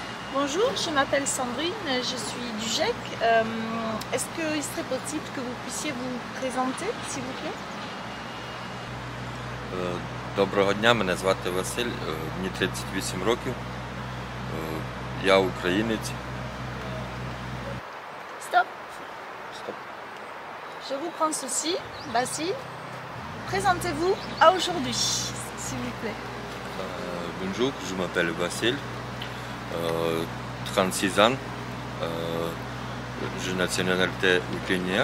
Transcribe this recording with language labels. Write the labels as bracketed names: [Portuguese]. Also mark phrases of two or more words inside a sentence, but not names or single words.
[French] Bonjour, je m'appelle Sandrine, je suis du GEC. Est-ce qu'il serait possible que vous puissiez vous présenter, s'il vous plaît? [Ukrainian] Доброго дня, мене звати Василь, мені 38 років, я українець. [French] Stop. [Ukrainian] Стоп. [French] Je vous prends ceci, Basile. Présentez-vous à aujourd'hui, s'il vous plaît. Bonjour, je m'appelle Vasile, 36 ans, j'ai nationalité ukrainienne.